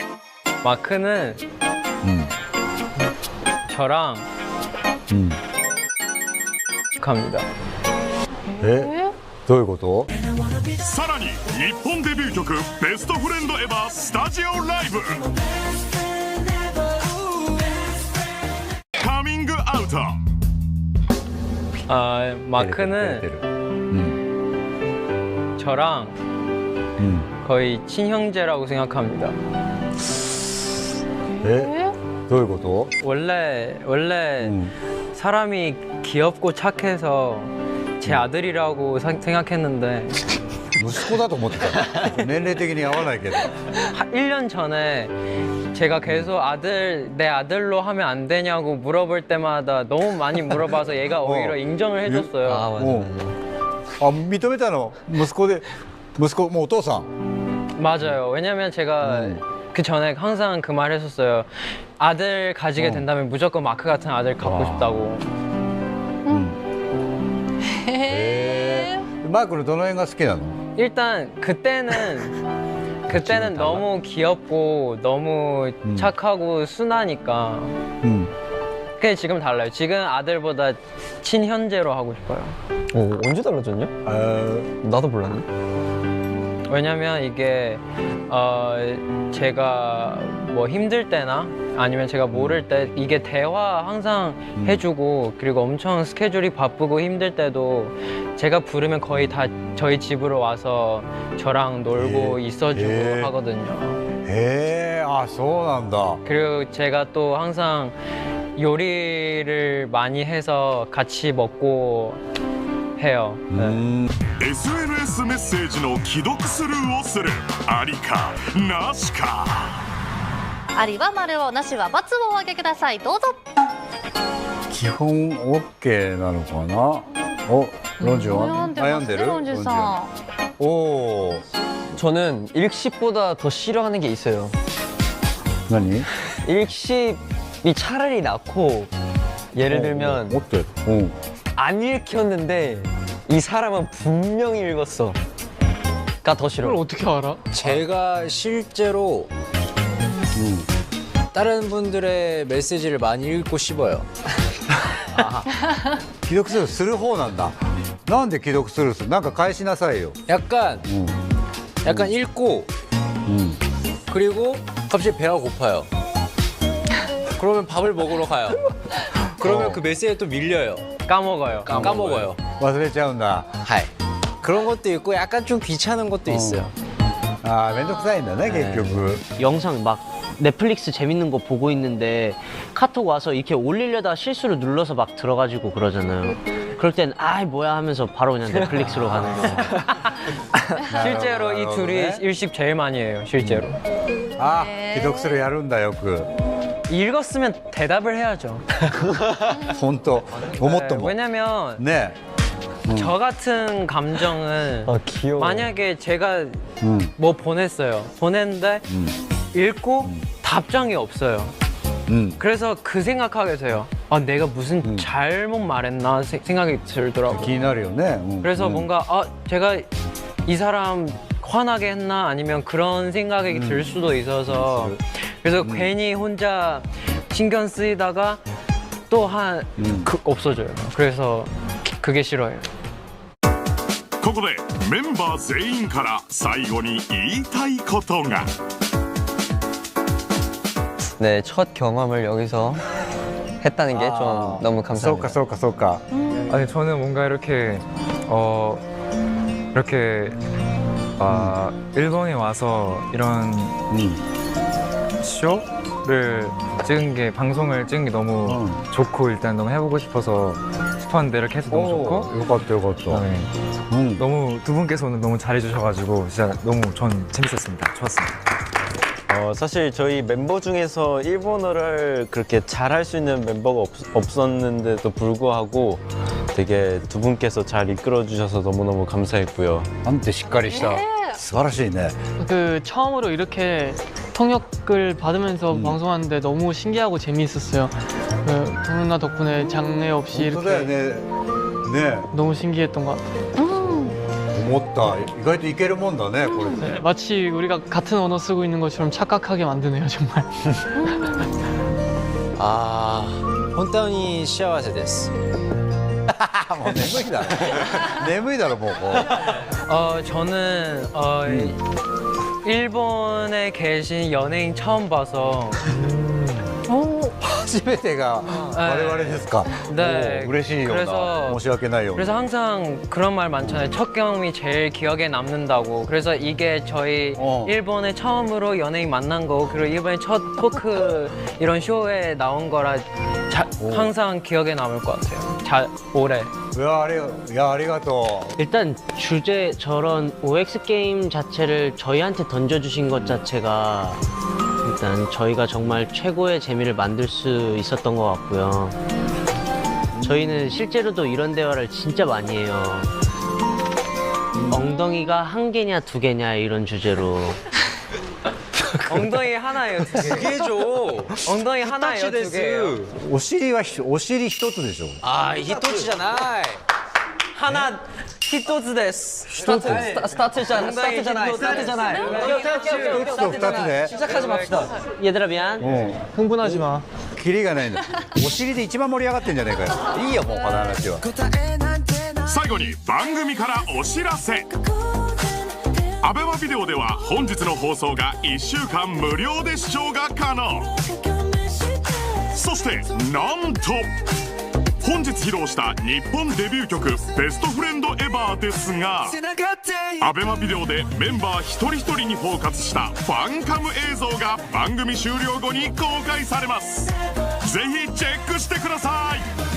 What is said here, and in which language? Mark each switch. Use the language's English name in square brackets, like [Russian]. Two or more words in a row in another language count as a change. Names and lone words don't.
[Korean] 마크는 저랑 [Japanese] うん [Korean] 갑니다. [Japanese] えどういうことさらに日本デビュー曲「ベストフレンドエバー」スタジオライブカミングアウト [Korean] 아, 마크는 [Japanese] うん [Korean] 저랑 [Japanese] うん [Korean] 거의 친형제라고 생각합니다. [Japanese] えどういうこと [Korean] 원래 [Japanese] うん [Korean] 사람이 귀엽고 착해서 제 아들이라고 생각했는데 [Japanese] 息子だと思ってた年齢的に合わないけど [Korean] 1년 전에 제가 계속 내 아들로 하면 안 되냐고 물어볼 때마다 너무 많이 물어봐서 얘가 오히려 인정을 해줬어요. 아 맞아 어. 맞아. [Japanese] あ認めたの息子もうお父さん [Korean] 맞아요. 왜냐면 제가 그 전에 항상 그 말 했었어요. 아들 가지게 된다면 무조건 마크 같은 아들 갖고 싶다고. [Japanese] マークのどの辺が好きなの [Korean] 일단 그때는 너무 귀엽고 너무 착하고 순하니까. [Japanese] うん [Korean] 근데 지금 달라요. 지금 아들보다 친현재로 하고 싶어요. 언제 달라졌냐? 나도 몰랐네. 왜냐면 이게 제가 뭐 힘들 때나 아니면 제가 모를 때 이게 대화 항상 해주고 그리고 엄청 스케줄이 바쁘고 힘들 때도 제가 부르면 거의 다 저희 집으로 와서 저랑 놀고 있어주고 하거든요. 아, [Japanese] そうなんだ. [Korean] 그리고 제가 또 항상 요리를 많이 해서 같이 먹고 해요. [Japanese] SNS メッセージの既読スルーをするありかなしか。ありは丸を、なしは×をお上げください。どうぞ。基本 OK なのかな。お、ロンジュは悩んでる？ロンジュさん。おお。 [Korean] 저는 일식보다 더 싫어하는 게 있어요. [Japanese] 何？ [Korean] 일식이 차라리 낫고 예를 들면 어때? 안 읽혔는데 이 사람은 분명히 읽었어. 가 더 싫어. 그걸 어떻게 알아? 제가 실제로 다른 분들의 메시지를 많이 읽고 씹어요. [Japanese] 既読スルーする方なんだ。なんで既読スルーする？なんか返しなさいよ。 [Korean] 약간 읽고 그리고 갑자기 배가 고파요. 그러면 밥을 먹으러 가요. 그러면 그 메시지에 또 밀려요. 까먹어요. 까먹어요. [Japanese] 忘れちゃうんだ。 하이. [Korean] 그런 것도 있고 약간 좀 귀찮은 것도 있어요. 아, [Japanese] めんどくさいんだね、結局。 [Korean] 영상 막 넷플릭스 재밌는 거 보고 있는데 카톡 와서 이렇게 올리려다 실수로 눌러서 막 들어가지고 그러잖아요. 그럴 땐 아이 뭐야 하면서 바로 그냥 넷플릭스로 가는 거예요. 실제로 이 둘이 일식 제일 많이 해요. 실제로. 아, [Japanese] 既読スルーやるんだよく。 [Korean] 읽었으면 대답을 해야죠. [Japanese] 本当。思ったもん。 [Korean] 왜냐면 [Japanese] ね。 [Korean] 저 같은 감정은 귀여워. 만약에 제가 뭐 보냈어요. 보냈는데 읽고 답장이 없어요. 그래서 그 생각하게 돼요. 아, 내가 무슨 잘못 말했나 생각이 들더라고요. [Japanese] 気になるよね。 [Korean] 그래서 뭔가 제가 이 사람 화나게 했나 아니면 그런 생각이 들 수도 있어서 그래서 괜히 혼자 신경 쓰이다가 또 없어져요. 그래서 그게 싫어요. [Japanese] ここでメンバー全員から最後に言いたいことが。 [Korean] 네, 첫 경험을 여기서 했다는 게 좀 너무 감사합니다. [Japanese] そうかそうかそうか。 [Korean] 아니 저는 뭔가 이렇게 일본에 와서 이런 쇼를 찍은 게 방송을 찍은 게 너무 좋고 일단 너무 해보고 싶었는데 이렇게 해서 너무 좋고. [Japanese] よかったよかった。 [Korean] 그다음에 너무 두 분께서 오늘 너무 잘해주셔가지고 진짜 너무 전 재밌었습니다. 좋았습니다. 사실 저희 멤버 중에서 일본어를 그렇게 잘할 수 있는 멤버가 없었는데도 불구하고 되게 두 분께서 잘 이끌어 주셔서 너무너무 감사했고요. [Japanese] なんてしっかりした。素晴らしいね。 [Korean] 그 처음으로 이렇게 통역을 받으면서 방송하는데 너무 신기하고 재미있었어요. 그 동훈아 덕분에 장애 없이 [Japanese] 本当だよ [Korean] 이렇게 [Japanese] ね。ね。 너무 신기했던 것 같아요. 思った。意外といけるもんだね、これ。 [Korean] 네, 마치 우리가 같은 언어 쓰고 있는 것처럼 착각하게 만드네요, 정말. 아, [Japanese] 本当に幸せです. もう眠いだろ。眠いだろもう。 [Korean] 저는 일본에 계신 연예인 처음 봐서 [Japanese] 初めてが我々ですか。 [Korean] 네, [Japanese] 嬉しいような。 [Korean] 그래서 [Japanese] 申し訳ないような。 [Korean] 그래서 항상 그런 말 많잖아요. 첫 경험이 제일 기억에 남는다고. 그래서 이게 저희 일본에 처음으로 연예인 만난 거 그리고 일본의 첫 토크 이런 쇼에 나온 거라 항상 기억에 남을 것 같아요. 오래. 야, [Japanese] ありがとう. [Korean] 일단 주제 저런 OX 게임 자체를 저희한테 던져주신 것 자체가 일단 저희가 정말 최고의 재미를 만들 수 있었던 것 같고요. 저희는 실제로도 이런 대화를 진짜 많이 해요. 엉덩이가 한 개냐 두 개냐 이런 주제로. 엉덩이 하나예요, 두 개. 두 개죠. 엉덩이 하나예요, 두 개예요. [Japanese] お尻一つでしょ。 [Korean] 아, 히토치잖아. [Japanese] 하나 一つです. [Korean] 스타트잖아요. 스타트잖아요. 스타트잖아요. [Japanese] 一つと二つで。 [Korean] 시작하지 맙시다. 얘들아 미안. 흥분하지 마. [Japanese] キリがないんだ。お尻で一番盛り上がってんじゃないかよ。いいよもうこの話は。最後に番組からお知らせ。アベマビデオでは本日の放送が1週間無料で視聴が可能。そしてなんと本日披露した日本デビュー曲「ベストフレンドエバー」ですがアベマビデオでメンバー一人一人にフォーカスしたファンカム映像が番組終了後に公開されます。ぜひチェックしてください。